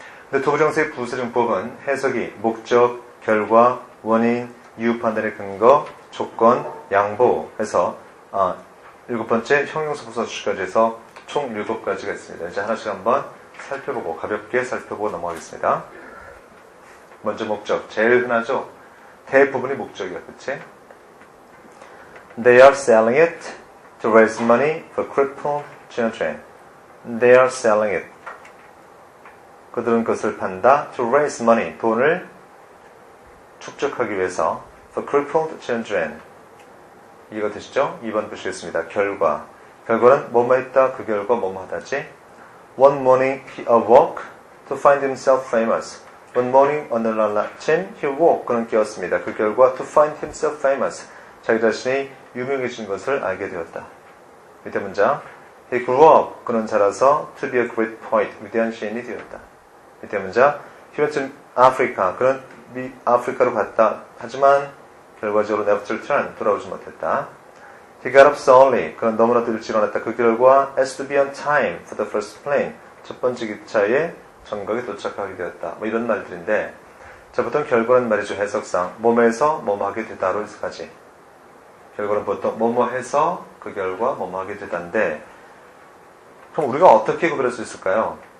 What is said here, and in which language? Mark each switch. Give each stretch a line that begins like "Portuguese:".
Korean: 근데 투부정사의 부사적 용법은 해석이 목적, 결과, 원인, 이유 판단의 근거, 조건, 양보 해서 7번째 형용사 부사 주까지 해서 총 7가지가 있습니다. 이제 하나씩 한번 살펴보고 가볍게 살펴보고 넘어가겠습니다. 먼저 목적, 제일 흔하죠. 대부분이 목적이야, 그치?
English: They are selling it to raise money for crippled children. They are selling it.
Korean: 그들은 그것을 판다.
English: To raise money.
Korean: 돈을 축적하기 위해서.
English: For crippled children.
Korean: 이해가 되시죠? 2번 보시겠습니다. 결과. 결과는 뭐뭐 했다. 그 결과 뭐뭐 하다지.
English: One morning he awoke to find himself famous. One morning
Korean: 어느 날 아침
English: he woke.
Korean: 그는 깨었습니다. 그 결과
English: to find himself famous.
Korean: 자기 자신이 유명해진 것을 알게 되었다. 밑에 문장.
English: He grew up.
Korean: 그는 자라서
English: to be a great poet.
Korean: 위대한 시인이 되었다. 밑에 문장.
English: He went to Africa.
Korean: 그는 아프리카로 갔다. 하지만 결과적으로
English: never to return.
Korean: 돌아오지 못했다.
English: He got up so early.
Korean: 그는 너무나도 일찍 일어났다. 그 결과
English: as to be on time for the first plane.
Korean: 첫 번째 기차에 정각에 도착하게 되었다. 뭐 이런 말들인데, 자, 보통 결과는 말이죠. 해석상 뭐뭐해서 뭐뭐 하게 되다로 해석하지. 결과는 보통 뭐뭐 해서 그 결과 뭐뭐 하게 되다인데, 그럼 우리가 어떻게 구별할 수 있을까요?